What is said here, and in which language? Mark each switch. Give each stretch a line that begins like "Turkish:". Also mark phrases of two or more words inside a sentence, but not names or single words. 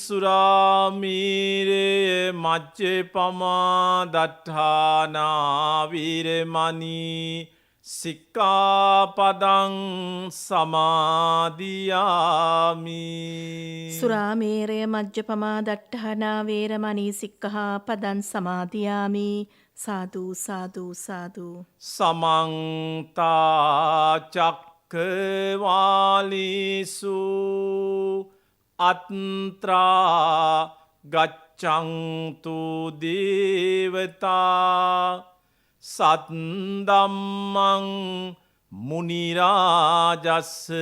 Pali: සුරාමීරේ මජ්ජපමා දට්ඨානා වීරමණී සික්ඛාපදං සමාදියාමි. සුරාමේරය මජ්ජපමා දට්ඨානා වේරමණී සික්ඛාපදං සමාදියාමි. සාදු සාදු සාදු. සමන්ත චක්කවාලීසු අත්‍රා ගච්ඡන්තු දේවතා සත්දම්මං මුනිරාජස්ස